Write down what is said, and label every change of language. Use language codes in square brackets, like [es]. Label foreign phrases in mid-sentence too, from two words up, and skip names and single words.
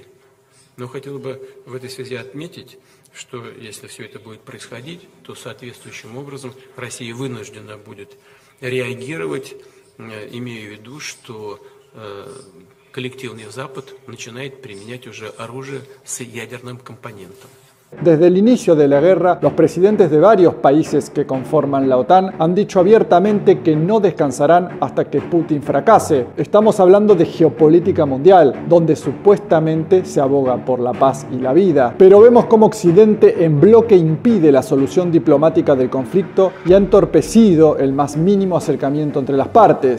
[ru] Но хотел бы в этой связи отметить, что если все это будет происходить, то соответствующим образом Россия вынуждена будет реагировать, имея в виду, что коллективный Запад начинает применять уже оружие с ядерным компонентом. [es] Desde el inicio de la guerra, los presidentes de varios países que conforman la OTAN han dicho abiertamente que no descansarán hasta que Putin fracase. Estamos hablando de geopolítica mundial, donde supuestamente se aboga por la paz y la vida. Pero vemos cómo Occidente en bloque impide la solución diplomática del conflicto y ha entorpecido el más mínimo acercamiento entre las partes.